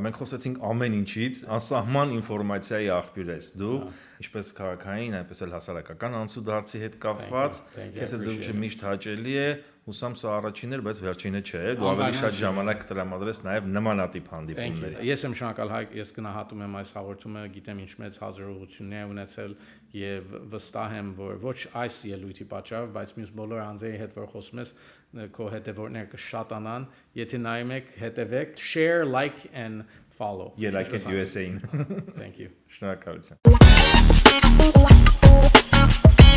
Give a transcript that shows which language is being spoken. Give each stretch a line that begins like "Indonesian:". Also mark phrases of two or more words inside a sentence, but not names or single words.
Armenian: Մենք խոսեցինք ամեն ինչից, անսահման ինֆորմացիայի աղբյուր ես դու, ինչպես քաղաքային, այնպես էլ հասարակական անցուդարձի հետ կապված։ Քեզ այդ զրույցը միշտ հաճելի է, հուսամ սա առաջինն էր, բայց վերջինը չէ։ Դու ավելի շատ ժամանակ կտրամադրես նաև նմանատիպ հանդիպումների։ Ես եմ շնորհակալ Հայկ, ես գնահատում եմ այս հաղորդումը, գիտեմ ինչ մեծ հազարողություններ ունեցել եւ վստահ եմ որ ոչ այս ելույթի պատճառով, բայց մյուս բոլոր անձերի հետ որ խոսում ես քո հետևորդները կշատանան, եթե նայում եք, հետևեք,
English: share, like and follow. Yeah, like USA-ին։ Thank you.
Armenian: Շնորհակալություն։